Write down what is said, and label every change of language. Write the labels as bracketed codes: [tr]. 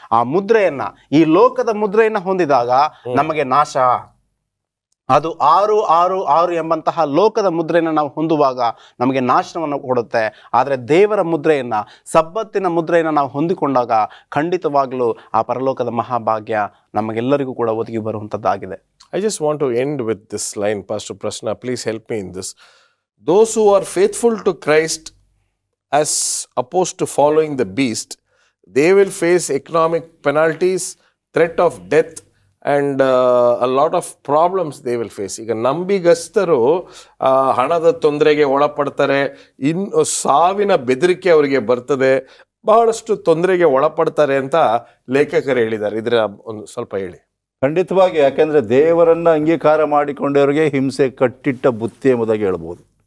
[kn] ಆ ಮುದ್ರೆಯನ್ನ, ಈ ಲೋಕದ ಮುದ್ರೆಯನ್ನು ಹೊಂದಿದಾಗ ನಮಗೆ ನಾಶ. ಅದು 666 ಎಂಬಂತಹ ಲೋಕದ ಮುದ್ರೆಯನ್ನು ನಾವು ಹೊಂದುವಾಗ ನಮಗೆ ನಾಶನವನ್ನು ಕೊಡುತ್ತೆ. ಆದರೆ ದೇವರ ಮುದ್ರೆಯನ್ನು, ಸಬ್ಬತ್ತಿನ ಮುದ್ರೆಯನ್ನು ನಾವು ಹೊಂದಿಕೊಂಡಾಗ ಖಂಡಿತವಾಗಲೂ ಆ ಪರಲೋಕದ ಮಹಾಭಾಗ್ಯ ನಮಗೆಲ್ಲರಿಗೂ ಕೂಡ ಒದಗಿ ಬರುವಂಥದ್ದಾಗಿದೆ. [en] I just want to end with this line, Pastor Prashna. Please help me in this. Those who are faithful to Christ as opposed to following the beast, they will face economic penalties, threat of death, and a lot of problems they will face. [kn] ಈಗ ನಂಬಿಗಸ್ತರು ಹಣದ ತೊಂದರೆಗೆ ಒಳಪಡ್ತಾರೆ, ಇನ್ನು ಸಾವಿನ ಬೆದರಿಕೆ ಅವರಿಗೆ ಬರ್ತದೆ, ಬಹಳಷ್ಟು ತೊಂದರೆಗೆ ಒಳಪಡ್ತಾರೆ ಅಂತ ಲೇಖಕರು ಹೇಳಿದ್ದಾರೆ. ಇದರ ಒಂದು ಸ್ವಲ್ಪ ಹೇಳಿ. ಖಂಡಿತವಾಗಿ, ಯಾಕೆಂದರೆ ದೇವರನ್ನು ಅಂಗೀಕಾರ ಮಾಡಿಕೊಂಡವರಿಗೆ ಹಿಂಸೆ ಕಟ್ಟಿಟ್ಟ ಬುತ್ತಿ ಎಂಬುದಾಗಿ ಹೇಳ್ಬೋದು.